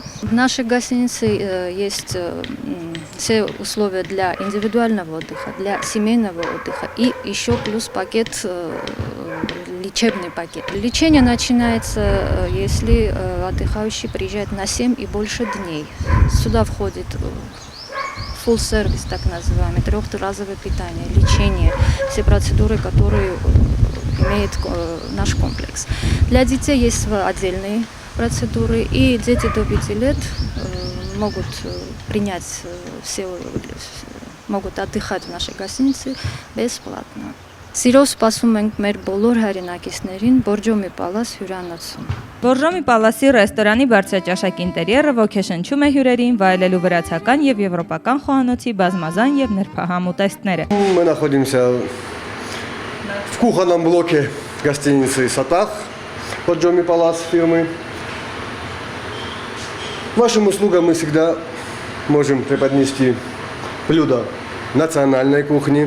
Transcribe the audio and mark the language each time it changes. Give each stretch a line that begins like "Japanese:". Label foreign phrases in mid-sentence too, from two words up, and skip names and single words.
Russian: В нашей гостинице есть все условия для индивидуального отдыха, для семейного отдыха и еще плюс пакет, лечебный пакет. Лечение начинается, если отдыхающий приезжает на 7 и больше дней. Сюда входит
English: full service,
Russian: так называемый, трехразовое питание, лечение, все процедуры, которые имеет наш комплекс. Для детей есть отдельные процедуры, и дети до 5 лет могут принять могут отдыхать в нашей гостинице бесплатно.
Armenian: Սիրով սպասում ենք մեր բոլոր հայրենակիցներին Բորջոմի Պալաս հյուրանոցում։ Բորժոմի Պալասի ռեստորանի բարձրաճաշակ ինտերիերը ոգեշնչում է հյուրերին վայելելու վրացական եւ եվրոպական խոհանոցի բազմազան եւ նրբահամ ուտեստները։
Russian: Мы находимся в кухонном блоке гостиницы «Сатах» Борджоми Палас фирмы. Вашим услугам мы всегда можем преподнести блюда национальной кухни.